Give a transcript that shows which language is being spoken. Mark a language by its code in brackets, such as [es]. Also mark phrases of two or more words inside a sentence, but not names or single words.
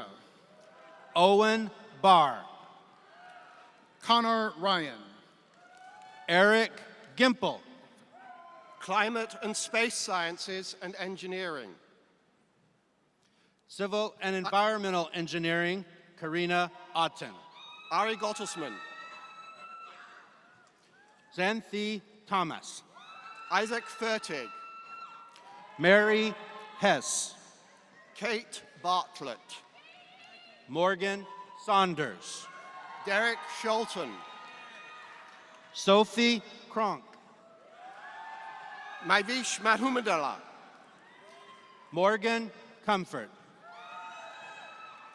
[en] Owen Barr. Connor Ryan, Eric Gimple. Climate and Space Sciences and Engineering. Civil and Environmental Engineering. Karina Otten. Ari Gottesman, Xanthi Thomas. Isaac Fertig, Mary Hess. Kate Bartlett, Morgan Saunders. Derek Sholton, Sophie Kronk. Maivish Madhumadala, Morgan Comfort.